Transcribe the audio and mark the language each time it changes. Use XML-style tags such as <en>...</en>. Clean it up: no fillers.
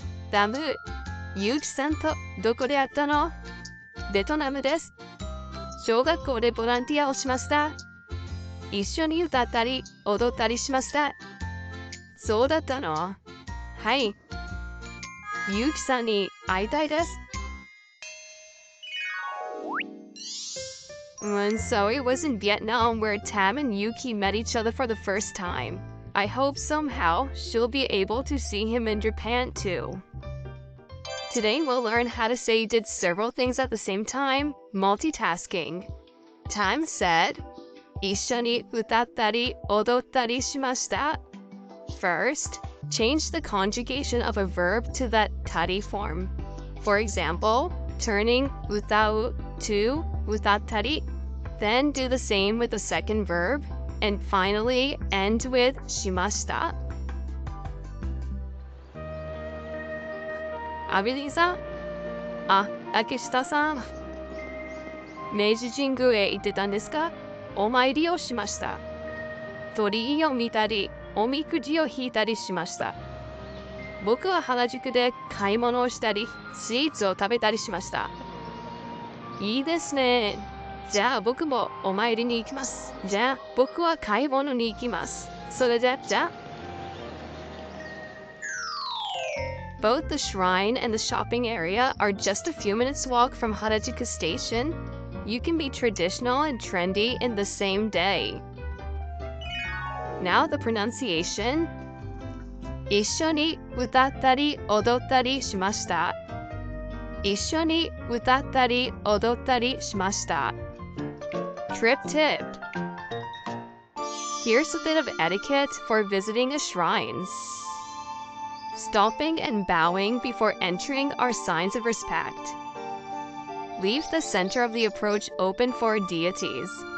<ja>ダム、ゆうきさんとどこで会ったの？ベトナムです。小学校でボランティアをしました。一緒に歌ったり踊ったりしました。そうだったの？はい。ゆうきさんに会いたいです。</ja> <en>And so it was in Vietnam where Tam and Yuki met each other for the first time. I hope somehow she'll be able to see him in Japan too. Today we'll learn how to say you did several things at the same time, multitasking. Tam said,</en> <ja>一緒に歌ったり踊ったりしました.</ja> <en>First, change the conjugation of a verb to that tari form. For example, turning 歌う to 歌ったり. Then do the same with the second verb, And finally, end with shimashita.</en> <ja>Abilisa? Takeshita-san. 明治神宮へ行ってたんですか？お参りをしました。鳥居を見たり、おみくじを引いたりしました。僕は原宿で買い物をしたり、スイーツを食べたりしました。いいですね。じゃあ僕もお参りに行きます。じゃあ僕は買い物に行きます。それじゃあ。</ja> <en>Both the shrine and the shopping area are just a few minutes walk from Harajuku Station. You can be traditional and trendy in the same day. Now the pronunciation.</en> <ja>一緒に歌ったり踊ったりしました。一緒に歌ったり踊ったりしました。</ja> <en>Trip tip. Here's a bit of etiquette for visiting a shrine. Stopping and bowing before entering are signs of respect. Leave the center of the approach open for deities.</en>